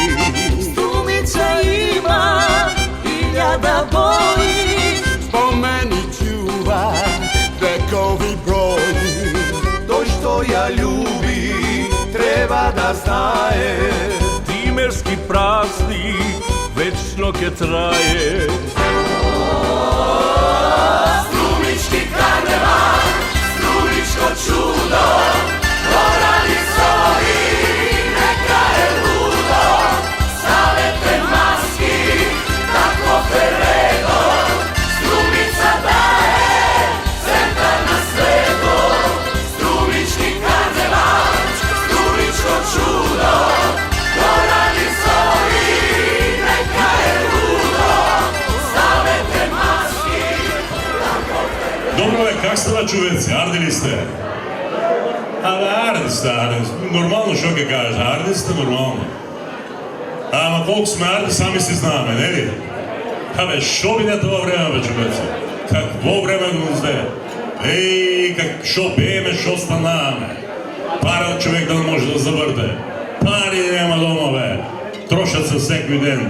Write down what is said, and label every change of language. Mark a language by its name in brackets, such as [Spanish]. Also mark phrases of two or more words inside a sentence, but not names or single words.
[Macedonian] Струмица има илјада бои. Спомени чува векови броји. Тој што ја љуби треба да знае. Тимерски празник вечно ке трае. Strumички карневал, strumичко чудо. Горани зори, нека е лудо. Ставете маски, тако передо. Strumица дае, центар на свето. Strumичki karneval, strumичко чудо. Горани зори, нека е лудо. Ставете маски, тако передо. Добро је, как сте да чувеци, ардили сте? Арди сте. Нормално што ке кажеш, арди сте нормално. Ама колко сме арди, сами си знаме, не ли? Абе, шо биде това време, бе, човеци? Какво време го зде? Ей, шо бееме, шо станаваме? [Bulgarian] Пара човек да не може да завърте. Пари няма дома, бе. Трошат се всеки ден.